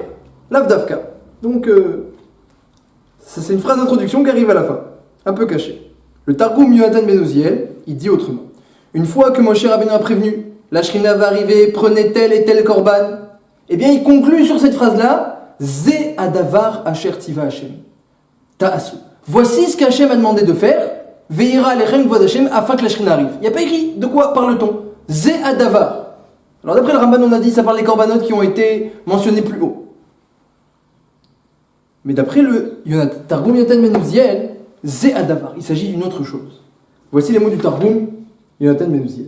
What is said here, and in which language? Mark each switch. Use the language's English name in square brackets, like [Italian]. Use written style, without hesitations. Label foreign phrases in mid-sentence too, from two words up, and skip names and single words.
[Hebrew] L'Avdavka. [French] Donc, ça, c'est une phrase d'introduction qui arrive à la fin, un peu cachée. Le Targum Yonatan Ben Uziel, il dit autrement. Une fois que Moshe Rabbeinu a prévenu, la Shrina va arriver, prenez tel et tel korban, eh bien, il conclut sur cette phrase-là, [Hebrew] זה הדבר אשר צוה השם תעשו. [French] Voici ce qu'Hachem a demandé de faire, [Hebrew] וירא אליכם כבוד השם, [French] afin que la Shrina arrive. Il n'y a pas écrit de quoi parle-t-on. [Hebrew] זה הדבר. [French] Alors d'après le Ramban, on a dit, ça parle des korbanot qui ont été mentionnés plus haut. Mais d'après le Targum Yonatan Ben Uziel, [Hebrew] זה הדבר, [French] il s'agit d'une autre chose. Voici les mots du Targum Yonatan Ben Uziel.